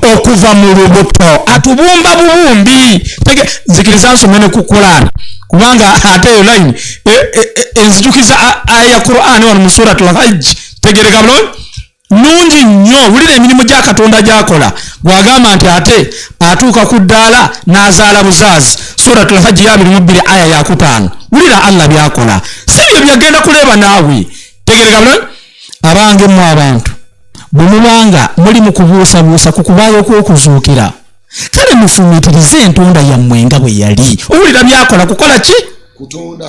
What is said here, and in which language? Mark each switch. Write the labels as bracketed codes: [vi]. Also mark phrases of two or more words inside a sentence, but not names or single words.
[lg] atubumba bubumbi nzikiriza nsome ne ku Qur'an kubanga ate eyo line enzijukiza aya ya Qur'an wano mu suratul Hajj tegereka bulungi nungi nnyo wulira emirimu gya katonda gy'akola gwagamba nti ate atuuka ku ddaala n'azaala buzaazi suratul hajji ya 22 aya ya 5 wulira Allah byakola sibyo byagenda kuleba naawe tegereka bulungi abange mu abantu bumubanga muli mu kubuusabuusa ku kubaayo kw'okuzuukira kale mufumitirize entonda yammwe nga bwe yali owulira byakola kukola ki kutonda